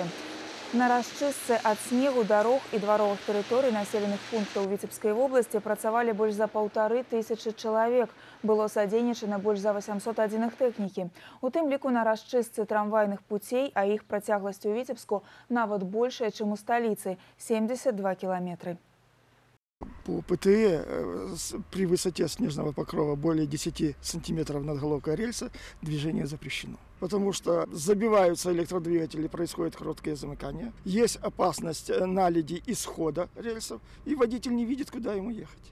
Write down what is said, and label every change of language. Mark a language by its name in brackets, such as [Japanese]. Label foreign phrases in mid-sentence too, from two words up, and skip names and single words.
[Belarusian] На расчыстцы ад снегу, дарог і дваровых тэрыторый населеных пунктаў Віцебскай вобласці працавалі больш за 1500 чалавек. Было садзейнічана больш за 800 адзінак тэхнікі. У тым ліку на расчыстцы трамвайных пуцей, а іх працягласць у Віцебску нават большая, чым у сталіцы – 72 кіламетры. [Russian] По ПТЭ при высоте снежного покрова более 10 сантиметров над головкой рельса движение запрещено. Потому что забиваются электродвигатели, происходит короткое замыкание. Есть опасность наледи исхода рельсов, и водитель не видит, куда ему ехать.